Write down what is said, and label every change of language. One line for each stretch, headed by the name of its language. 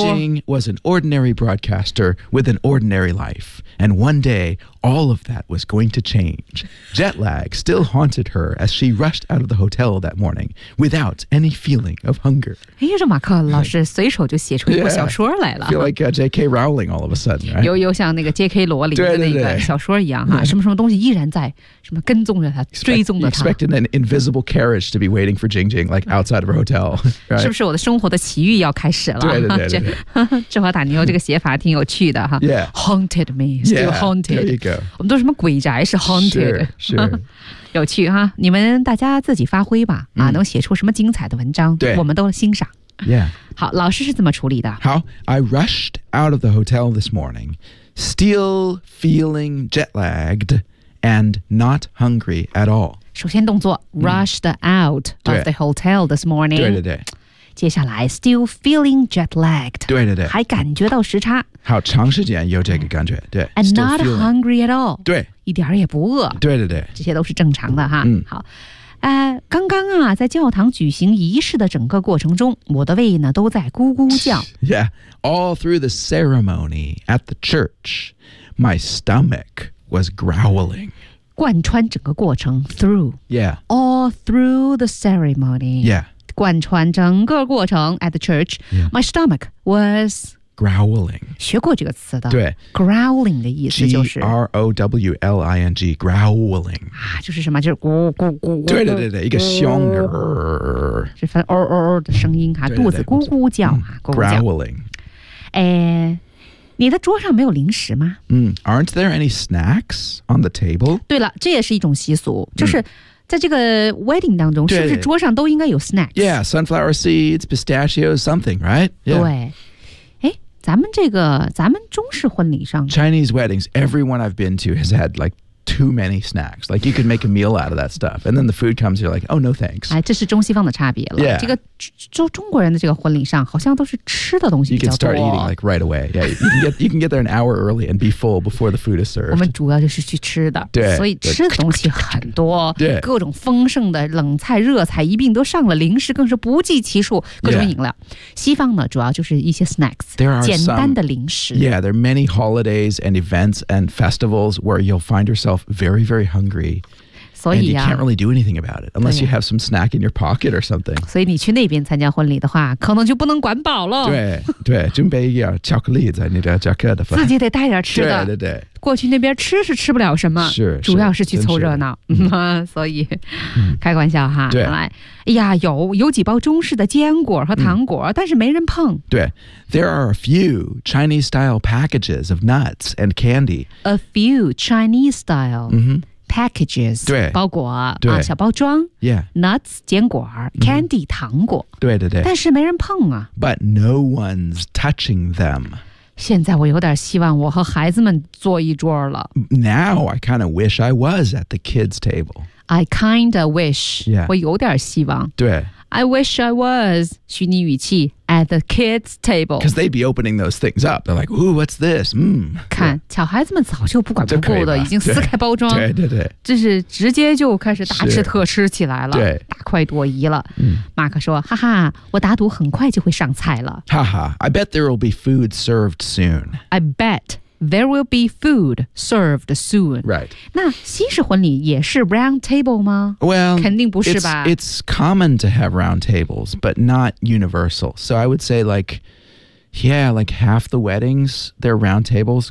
English: Jing Jing was an ordinary broadcaster with an ordinary life, and one day, all of that was going to change. Jet lag still haunted her as she rushed out of the hotel that morning without any feeling of hunger.
Chinese: 哎呀，这马克老师随手就写出一部小说来了。
English: Feel like J.K. Rowling all of a sudden, right?
Chinese: 又像那个 J.K. 罗琳的那个小说一样哈。什么什么东西依然在什么跟踪着他追踪着他
English: expecting an invisible carriage to be waiting for Jing Jing like outside of a hotel、right?
Chinese: 是不是我的生活的奇遇要开始了对对对对对芝华塔尼欧这个写法挺有趣的哈、
English: yeah. Haunted me still yeah, haunted there you go.
Chinese: 我们都什么鬼宅是 haunted 是、
English: sure.
Chinese: 有趣哈你们大家自己发挥吧、啊、能写出什么精彩的文章对我们都欣赏
English: yeah
Chinese: 好老师是怎么处理的好
English: I rushed out of the hotel this morningStill feeling jet lagged and not hungry at all.
Chinese: 首先动作
English: rushed out of the hotel this morning.
Chinese: 对对对。接下来
English: still feeling jet lagged.
Chinese: 对对对。还感觉到时差。好长时间有这个感觉。对。
English: And not hungry at all.
Chinese: 对。一点也不饿。对对对。这些都是正常的哈。嗯。好。刚刚啊在教堂举行仪式的整个过程中我的胃呢都在咕咕叫。
English: Yeah, all through the ceremony at the church, my stomach was growling.
Chinese: 贯穿整个过程 through.
English: Yeah. All through the ceremony. Yeah.
Chinese: 贯穿整个过程
English: at the church,、 yeah. my stomach was... Growling.
Chinese: 学过这个词的。对。 Growling 的意思就是。
English: G-R-O-W-L-I-N-G, growling.
Chinese: 啊就是什么就是咕咕咕。对对对对一个凶。是分哦哦哦的声音啊肚子咕咕叫啊。
English: Growling.
Chinese: 哎你的桌上没有零食吗
English: Aren't there any snacks on the table?
Chinese: 对了这也是一种习俗就是。在这个 wedding 当中是不是桌上都应该有 snacks?
English: Yeah, sunflower seeds, pistachios, something, right?
Chinese: 对。咱们中式婚礼上
English: Chinese weddings, everyone I've been to has had like too many snacks. Like you could make a meal out of that stuff. And then the food comes, you're like, oh, no thanks.
Chinese: 哎，这是中西方的差别了。
English: Yeah.
Chinese: 这个中国人的这个婚礼上好像都是吃的东西比较多。
English: You can start eating like right away. Yeah, you can get there an hour early and be full before the food is served.
Chinese: 我们主要就是去吃的。对。所以吃的东西很多。对。各种丰盛的冷菜热菜一并都上了零食更是不计其数各种饮料。
English: Yeah.
Chinese: 西方呢主要就是一些 snacks.
English: There are
Chinese: 简单的零食。
English: Yeah, there are many holidays and events and festivals where you'll find yourself very, very hungry.
Chinese: 所以、啊、
English: and you can't really do anything about it unless you have some snack in your pocket or something.
Chinese: 所以你去那边参加婚礼的话可能就不能管饱了。对对准备一点巧克力在你的夹克的自己得带点吃的。对对对。过去那边吃是吃不了什么是主要是去凑热闹。所以开玩笑哈。对。哎呀有几包中式的坚果和糖果但是没人碰。对。
English: There are a few Chinese-style packages of nuts and candy. A few Chinese-style、 mm-hmm. packages. packages,
Chinese: 对包裹对、啊、小包装
English: yeah,
Chinese: nuts, 坚果、mm-hmm. candy, 糖果对对对但是没人碰啊
English: But no one's touching them.
Chinese: 现在我有点希望我和孩子们坐一桌了
English: Now I kind of wish I was at the kids' table. I kind of wish,、 yeah.
Chinese: 我有点希望对
English: I wish I was,
Chinese: 虚拟语气
English: at the kids' table. Because they'd be opening those things up. They're like, ooh, what's this?、Mm.
Chinese: 看、
English: yeah.
Chinese: 小孩子们早就不管不顾的已经撕开包装。对对对。这是直接就开始大吃特吃起来了。对。大快朵颐了。马克说哈哈我打赌很快就会上菜了。哈哈
English: I bet there will be food served soon. I bet. There will be food served soon. Right.
Chinese: 那西式婚礼也是 round table 吗
English: Well,
Chinese: 肯定不是吧
English: it's common to have round tables, but not universal. So I would say like, yeah, like half the weddings, they're round tables.